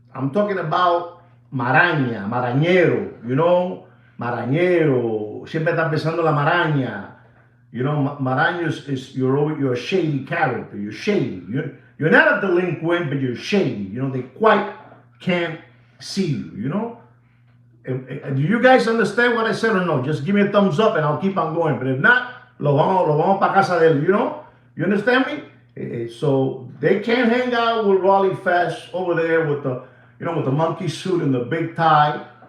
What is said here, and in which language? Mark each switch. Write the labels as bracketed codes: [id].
[es] I'm talking about marañero, marañero, siempre está pensando la maraña. [en] Maraña is you're a shady character. You're shady. You're not a delinquent, but you're shady. They quite can't see you. Do you guys understand what I said or no? Just give me a thumbs up and I'll keep on going. [es] But if not, lo vamos para casa de él. [en] You understand me? So they can't hang out with Rolly Fest over there with the, with the monkey suit and the big tie.